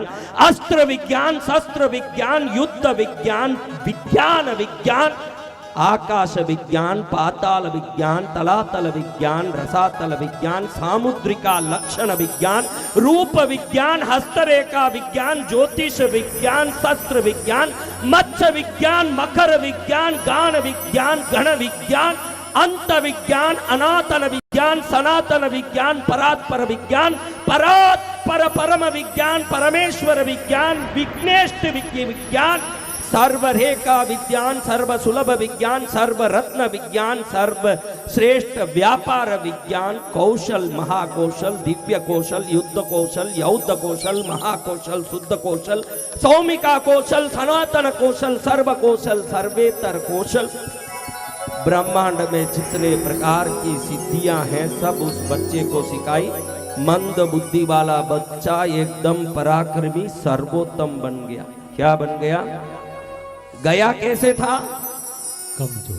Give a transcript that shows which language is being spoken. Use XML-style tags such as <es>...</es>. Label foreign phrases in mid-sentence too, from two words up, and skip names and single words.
<hi>अस्त्र विज्ञान, शस्त्र विज्ञान, युद्ध विज्ञान, विज्ञान विज्ञान, आकाश विज्ञान, पाताल विज्ञान, तलातल विज्ञान, रसातल विज्ञान, सामुद्रिका लक्षण विज्ञान, रूप विज्ञान, हस्तरेखा विज्ञान, ज्योतिष विज्ञान, शस्त्र विज्ञान, मत्स्य विज्ञान, मकर विज्ञान, गान विज्ञान, गण विज्ञान, अंत विज्ञान, अनातन विज्ञान, विज्ञान, सनातन विज्ञान, परात्पर विज्ञान, परात्पर परम विज्ञान, परमेश्वर विज्ञान, विघ्नेष्ट विज्ञान, सर्वरेखा विज्ञान, सर्व सुलभ विज्ञान, सर्व रत्न विज्ञान, सर्व श्रेष्ठ व्यापार विज्ञान, कौशल महाकौशल, दिव्य कौशल, युद्ध कौशल, यौद्ध कौशल, महाकौशल, शुद्ध कौशल, सौमिका कौशल, सनातन कौशल, सर्व कौशल, सर्वेतर कौशल। ब्रह्मांड में जितने प्रकार की सिद्धियां हैं सब उस बच्चे को सिखाई। मंद बुद्धि वाला बच्चा एकदम पराक्रमी सर्वोत्तम बन गया। क्या बन गया? गया कैसे था? कमजोर।</hi>